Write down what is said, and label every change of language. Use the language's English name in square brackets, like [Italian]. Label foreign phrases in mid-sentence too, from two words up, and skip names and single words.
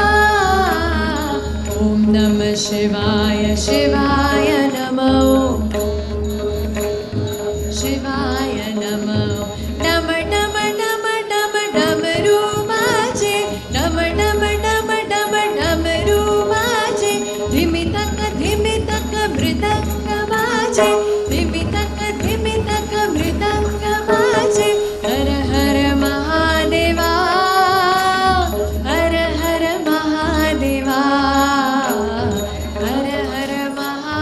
[Sanskrit] ॐ नमः शिवाय शिवाय नमो, शिवाय नमो। [Hindi] डम डम डम डम डमरू बाजे, डम डम डम डम डमरू बाजे, धिमितक धिमितक मृदंग बाजे, धिमितक धिमितक मृदंग बाजे। हर हर महादेवा, हर हर महादेवा, हर हर महादेवा,